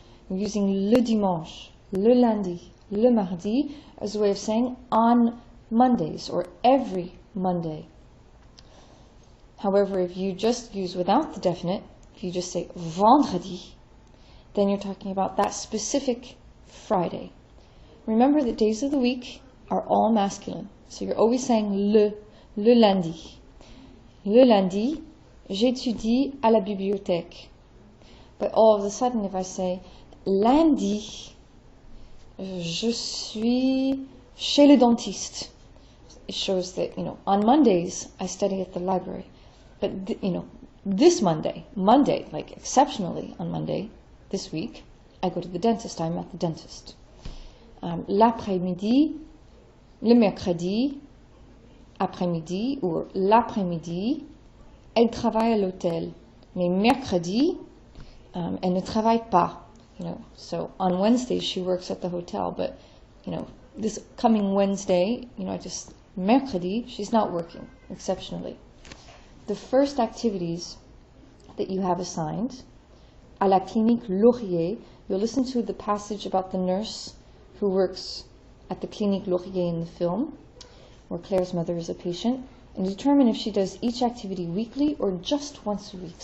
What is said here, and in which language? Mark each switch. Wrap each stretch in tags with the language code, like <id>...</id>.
<en>I'm using</en> <fr>le dimanche, le lundi, le mardi</fr> <en>as a way of saying on Mondays or every Monday. However, if you just use without the definite, if you just say vendredi, then you're talking about that specific Friday. Remember that days of the week are all masculine. So you're always saying</en> <fr>le lundi. Le lundi, j'étudie à la bibliothèque.</fr> <en>But all of a sudden, if I say</en> <fr>lundi, je suis chez le dentiste,</fr> <en>it shows that, on Mondays, I study at the library. But, this Monday, like exceptionally on Monday, this week, I go to the dentist, I'm at the dentist.</en> <fr>L'après-midi, le mercredi, après-midi, ou l'après-midi, elle travaille à l'hôtel. Mais mercredi, elle ne travaille pas.</fr> <en>So on Wednesday she works at the hotel, but this coming Wednesday, mercredi, she's not working exceptionally. The first activities that you have assigned, à la clinique Laurier, you'll listen to the passage about the nurse who works at the clinique Laurier in the film, where Claire's mother is a patient, and determine if she does each activity weekly or just once a week.</en>